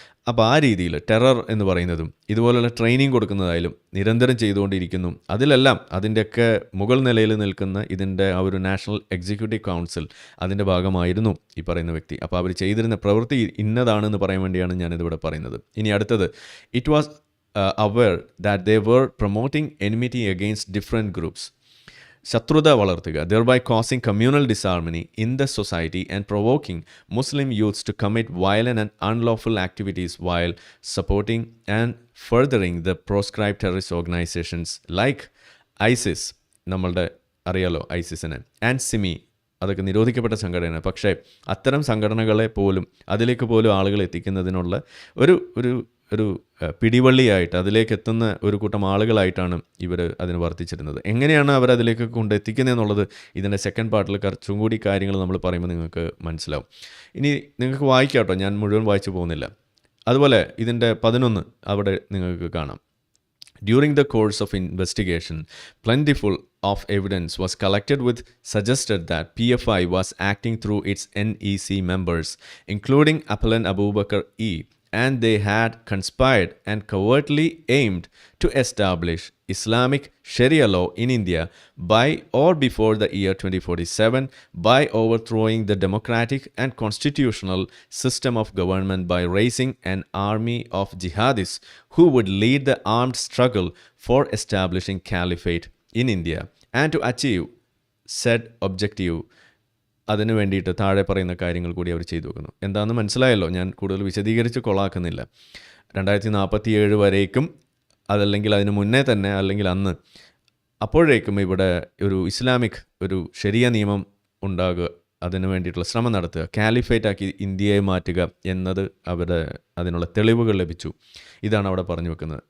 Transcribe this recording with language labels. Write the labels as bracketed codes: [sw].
[ml] അപ്പോൾ ആ രീതിയിൽ ടെറർ എന്ന് പറയുന്നതും ഇതുപോലുള്ള ട്രെയിനിങ് കൊടുക്കുന്നതായാലും നിരന്തരം ചെയ്തുകൊണ്ടിരിക്കുന്നു. അതിലെല്ലാം അതിൻ്റെയൊക്കെ മുകൾ നിലയിൽ നിൽക്കുന്ന ഇതിൻ്റെ ആ ഒരു നാഷണൽ എക്സിക്യൂട്ടീവ് കൗൺസിൽ അതിൻ്റെ ഭാഗമായിരുന്നു ഈ പറയുന്ന വ്യക്തി. അപ്പോൾ അവർ ചെയ്തിരുന്ന പ്രവൃത്തി ഇന്നതാണെന്ന് പറയാൻ വേണ്ടിയാണ് ഞാനിതിവിടെ പറയുന്നത്. ഇനി അടുത്തത്, [en] It was aware that they were promoting enmity against different groups. [ml] ശത്രുത വളർത്തുക, [en] thereby causing communal disharmony in the society and provoking Muslim youths to commit violent and unlawful activities while supporting and furthering the proscribed terrorist organizations like ISIS, [ml] നമ്മളുടെ അറിയാലോ ഐസിസിനെ, [en] and SIMI, [ml] അതൊക്കെ നിരോധിക്കപ്പെട്ട സംഘടനയാണ്. പക്ഷേ അത്തരം സംഘടനകളെ പോലും അതിലേക്ക് പോലും ആളുകൾ എത്തിക്കുന്നതിനുള്ള ഒരു പിടിവള്ളിയായിട്ട് അതിലേക്ക് എത്തുന്ന ഒരു കൂട്ടം ആളുകളായിട്ടാണ് ഇവർ അതിന് വർത്തിച്ചിരുന്നത്. എങ്ങനെയാണ് അവർ അതിലേക്ക് കൊണ്ടെത്തിക്കുന്നത് എന്നുള്ളത് ഇതിൻ്റെ സെക്കൻഡ് പാർട്ടിൽ കുറച്ചും കൂടി കാര്യങ്ങൾ നമ്മൾ പറയുമ്പോൾ നിങ്ങൾക്ക് മനസ്സിലാവും. ഇനി നിങ്ങൾക്ക് വായിക്കാം കേട്ടോ, ഞാൻ മുഴുവൻ വായിച്ചു പോകുന്നില്ല. അതുപോലെ ഇതിൻ്റെ 11 അവിടെ നിങ്ങൾക്ക് കാണാം. [en] During the course of investigation, plentiful of evidence was collected which suggested that PFI was acting through its NEC members, including appellant Abu Bakr E., and they had conspired and covertly aimed to establish Islamic Sharia law in India by or before the year 2047 by overthrowing the democratic and constitutional system of government by raising an army of jihadists who would lead the armed struggle for establishing caliphate in India and to achieve said objective, [ml] അതിന് വേണ്ടിയിട്ട് താഴെ പറയുന്ന കാര്യങ്ങൾ കൂടി അവർ ചെയ്തു വെക്കുന്നു. എന്താണെന്ന് മനസ്സിലായല്ലോ, ഞാൻ കൂടുതൽ വിശദീകരിച്ച് കൊളാക്കുന്നില്ല. 2047 വരേക്കും, അതല്ലെങ്കിൽ അതിന് മുന്നേ തന്നെ, അല്ലെങ്കിൽ അന്ന്, അപ്പോഴേക്കും ഇവിടെ ഒരു ഇസ്ലാമിക് ഒരു ശരിയ നിയമം ഉണ്ടാകുക, അതിനു വേണ്ടിയിട്ടുള്ള ശ്രമം നടത്തുക, കാലിഫേറ്റാക്കി ഇന്ത്യയെ മാറ്റുക എന്നത് അതിനുള്ള തെളിവുകൾ ലഭിച്ചു. ഇതാണ് അവിടെ പറഞ്ഞു വെക്കുന്നത്.